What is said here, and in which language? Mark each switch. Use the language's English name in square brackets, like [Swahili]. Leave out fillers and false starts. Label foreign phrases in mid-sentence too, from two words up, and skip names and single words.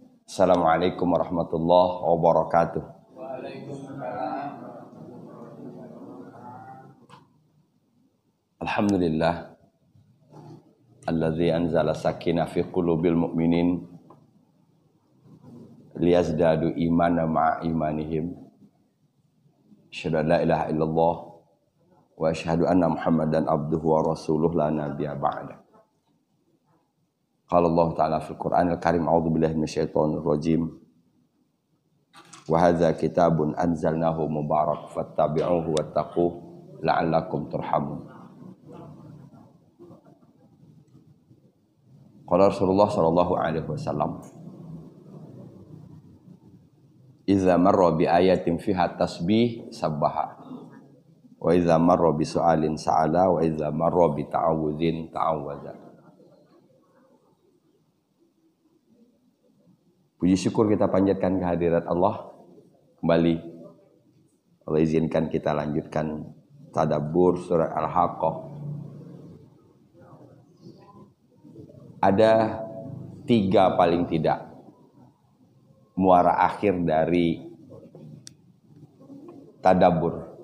[Arabic] السلام عليكم ورحمة الله وبركاته. الحمد لله الذي أنزل السكينة في قلوب المؤمنين ليزدادوا إيمانا مع إيمانهم. أشهد أن لا إله إلا الله وأشهد أن محمدا عبده ورسوله لا نبي بعده. قال الله تعالى في القرآن الكريم أعوذ بالله من الشيطان الرجيم. وهذا كتاب أنزلناه مبارك فاتبعوه واتقوا لعلكم ترحمون. قال رسول الله صلى الله عليه وسلم إذا مر بآية فيها تسبيح سبح وإذا مر بسؤال سأل وإذا مر بتعوذ تعوذ." [Indonesian] Puji syukur kita panjatkan kehadirat Allah. Kembali Allah izinkan kita lanjutkan tadabbur surah Al-Haqqah. Ada 3 paling tidak muara akhir dari tadabbur.